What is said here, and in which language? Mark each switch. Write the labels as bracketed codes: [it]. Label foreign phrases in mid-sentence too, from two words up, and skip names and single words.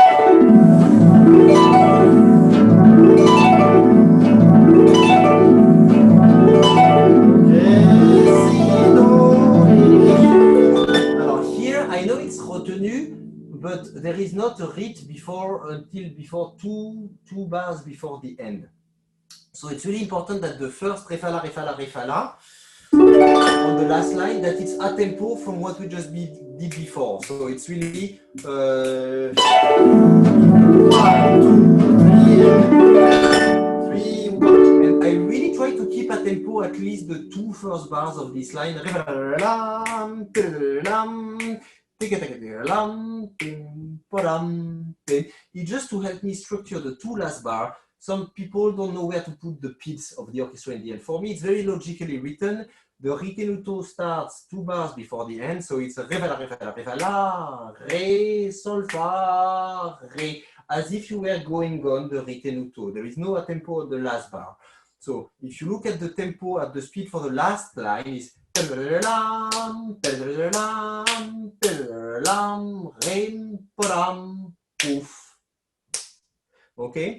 [en] I know it's retenu, but there is not a rit until before two bars before the end. So it's really important that the first re fa la re fa la re fa la on the last line, that it's a tempo from what we just did before. So it's really 1, 2, 3, 1, and I really try to keep a tempo at least the 2 first bars of this line. It's just to help me structure the 2 last bar. Some people don't know where to put the pits of the orchestra in the end. For me, it's very logically written, the ritenuto starts 2 bars before the end, so it's re, fa, la, re, sol, fa, re, as if you were going on the ritenuto. There is no tempo at the last bar. So if you look at the tempo at the speed for the last line, is okay.